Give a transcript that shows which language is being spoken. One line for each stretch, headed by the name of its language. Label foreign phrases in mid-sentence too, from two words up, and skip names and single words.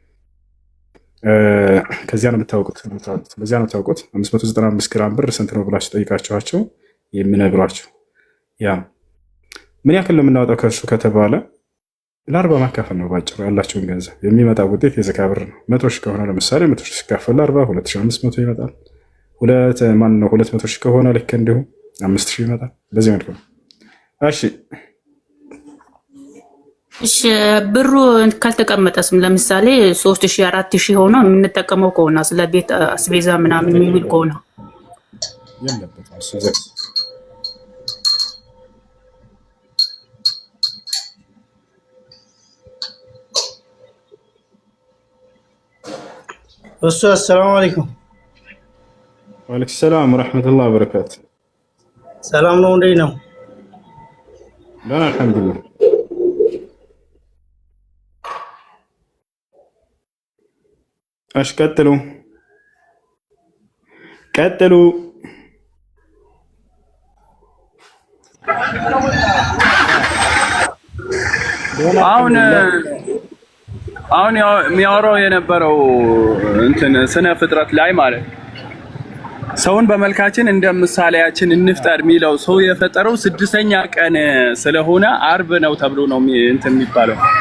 Amharic: ከዚያ ነው የምታውቁት። በዚያ ነው የምታውቁት 595 ግራም ብር ስንት ነው ብላችሁ ጠይቃችኋቸው የሚነግሯችሁ። ያ ምን ያክል ነው የምናወጣው ከእርሱ ከተባለ ለ40 ማካፈል ነው ባጭሩ። ያላችሁን ገንዘብ የሚመጣ ውጤት የዘካ ብር ነው። 100 ሺህ ከሆነ ለምሳሌ 100 ሺህ ሲካፈል 40 2500 ይመጣል። 200 ሺህ ከሆነ ልክ እንዲሁ 5000 ይመጣል። በዚህ መልኩ ነው። እሺ ብሩ ካልተቀመጠስም ለምሳሌ 3000 4000 ሆኖ የምንጠቀመው ከሆነ ስለ ቤት አስቤዛ ምናምን የሚውል ከሆነ
Arabic: السلام عليكم. وعليكم السلام ورحمة الله وبركاته.
Amharic: سلام ነው እንዴት ነው?
Arabic: لا الحمد لله. ايش ቀጥሉ
Amharic: አሁን የሚያወራው የነበረው እንትን ስነ ፍጥረት ላይ ማለት ሰውን በመልካችን እንደ ምሳሌያችን እንፍጠር የሚለው ሰው የፈጠረው ስድስተኛ ቀን ስለሆነ አርብ ነው ተብሎ ነው እንትን የሚባለው።